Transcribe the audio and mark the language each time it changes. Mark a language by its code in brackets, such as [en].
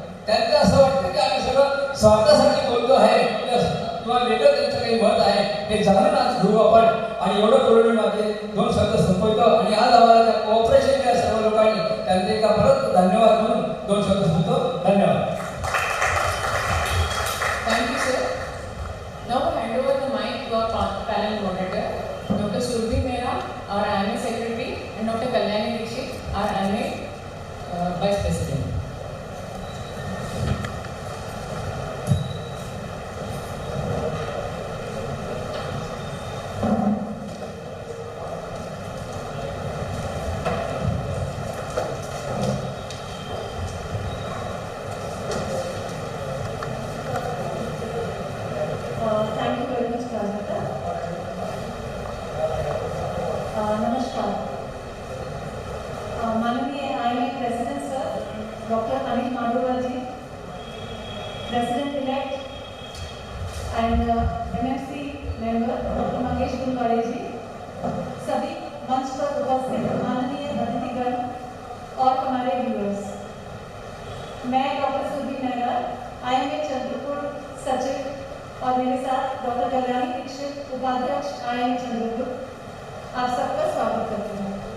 [mr] त्यांचं असं वाटतं की आम्ही सगळं स्वार्थासाठी बोलतो आहे किंवा वेगळं त्यांचं काही मत आहे, हे जाणून आज घेऊ आपण। आणि एवढं करून माझे 2 शब्द संपवतो आणि आज आम्हाला कोऑपरेशन केलं सर्व लोकांनी, त्यांचे का परत धन्यवाद म्हणून 2 शब्द संपवतो। धन्यवाद। [en] Thank you, sir. Now I hand over the mic to our panel moderator, Dr. Surbhi Mehra, our IIM Secretary, and Dr. Kalyani Dixit, our IIM Vice President. Thank you very much, Rajata. [hi] नमस्कार। [en] माननीय IIM President Sir, Dr. Anil Madhura ji, President Elect, and MMC Member Dr. [hi] Mangesh Gulwade ji, सभी मंच पर उपस्थित माननीय अतिथिगण और हमारे viewers, मैं डॉक्टर सुरभि मेहरा, IIM चंद्रपुर सचिव, और मेरे साथ डॉक्टर कल्याणी दीक्षित, उपाध्यक्ष IIM चंद्रपुर, आप सबका स्वागत करती हूँ।